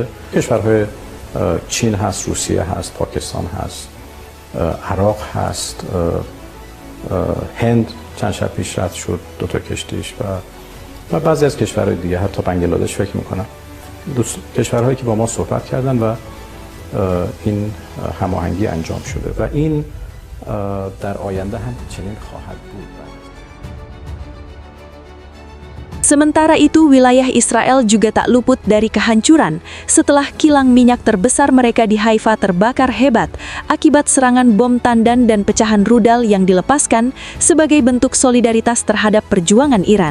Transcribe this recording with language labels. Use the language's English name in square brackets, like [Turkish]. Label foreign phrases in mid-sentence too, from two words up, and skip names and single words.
[Persian] کشورهای چین هست، روسیه هست، پاکستان هست، عراق هست، هند چند شب پیش رد شد 2 تا کشتیش و بعضی از کشورهای دیگه، حتی بنگلادش فکر میکنم، کشورهایی که با ما صحبت کردن و این هماهنگی انجام شده و این در آینده هم چنین خواهد بود. [Indonesian] Sementara itu, wilayah Israel juga tak luput dari kehancuran setelah kilang minyak terbesar mereka di Haifa terbakar hebat akibat serangan bom tandan dan pecahan rudal yang dilepaskan sebagai bentuk solidaritas terhadap perjuangan Iran.